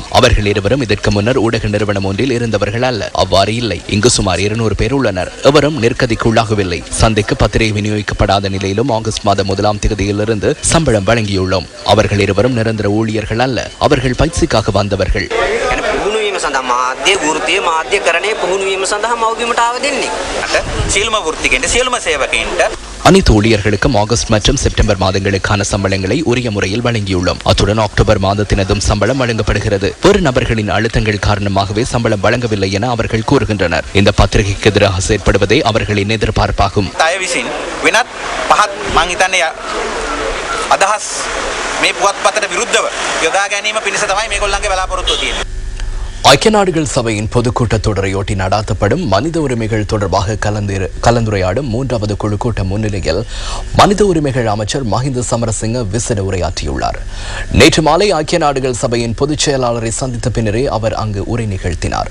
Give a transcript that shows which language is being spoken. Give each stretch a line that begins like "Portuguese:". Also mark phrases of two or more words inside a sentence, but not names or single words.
Tamil: அவர்கள் இருவரும் இதற்கு முன்னர் ஊடக நிறுவனம் ஒன்றில் இருந்தவர்கள் அல்ல. அவ்வாறு இல்லை. இங்கு சுமார் 200 பேர் உள்ளனர். எவரும் நெருக்கடிக்குள்ளாகவில்லை. சந்தைக்கு பத்திரிகை விநியோகிக்கப்படாத நிலையிலும் ஆகஸ்ட் மாதம் 1ஆம் தேதியிலிருந்து சம்பளம் வழங்கியுள்ளோம். அவர்கள் இருவரும் நிரந்தர ஊழியர்கள் அல்ல. அவர்கள் பயிற்சிக்காக வந்தவர்கள்.
Sinhala: මාධ්‍ය වෘත්තිය මාධ්‍යකරණය පුහුණු වීම සඳහා මව්බිමට ආව දෙන්නේ. සියලුම වෘත්තිකයන්ට සියලුම සේවකයන්ට
Tamil: அனைத்து ஊழியர்களுக்கும் ஆகஸ்ட் மற்றும் செப்டம்பர் மாதங்களுக்கான சம்பளங்களை உரிய முறையில் வழங்கியுள்ளோம். அத்துடன் அக்டோபர் மாதத்தினதும் சம்பளம் வழங்கப்படுகிறது. வேறு நபர்களின் அழுத்தங்கள் காரணமாகவே சம்பளம் வழங்கவில்லை என அவர்கள் கூறுகின்றனர். இந்த பத்திரிகைக்கு எதிராக செயற்படுவதே அவர்களின் எதிர்பார்ப்பாகும்.
Sinhala: අදහස් මේ පුවත්පතට විරුද්ධව යොදා ගැනීම පිණිස තමයි මේගොල්ලන්ගේ බලාපොරොත්තුව තියෙන්නේ.
Tamil: ஐக்கிய நாடுகள் சபையின் பொதுக்கூட்டத் தொடரையொட்டி நடாத்தப்படும் மனித உரிமைகள் தொடர்பாக கலந்துரையாடும் 3வது குழு கூட்டம் முன்னிலையில் மனித உரிமைகள் அமைச்சர் மஹிந்த சமரசிங்க விசேட உரையாற்றியுள்ளார். நேற்று மாலை ஐக்கிய நாடுகள் சபையின் பொதுச் செயலாளரை சந்தித்த பின்னரே அவர் அங்கு உரை நிகழ்த்தினார்.